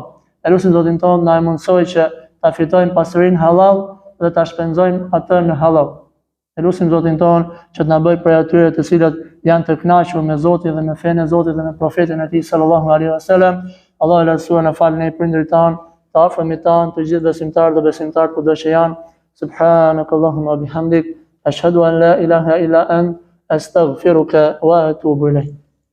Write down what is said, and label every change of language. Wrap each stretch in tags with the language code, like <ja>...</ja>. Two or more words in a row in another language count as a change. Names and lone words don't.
<sq>Elusim Zotin ton na e mundsoj që ta fitojmë pasurinë halal dhe ta shpenzojmë atë në halal. Elusim Zotin ton që të na bëj prej atyre të cilët janë të kënaqur me Zotin dhe me fenë e Zotit dhe me profetin e tij</sq> <ar>صلى الله عليه وسلم.</ar> <sq>Allahu e lartësuar na falë ne prindërit tan, të afërmit tan, të gjithë besimtarët dhe besimtarët kudo që janë.</sq> <ar>سبحانك اللهم وبحمدك أشهد أن لا إله إلا أنت أستغفرك وأتوب إليك</ar>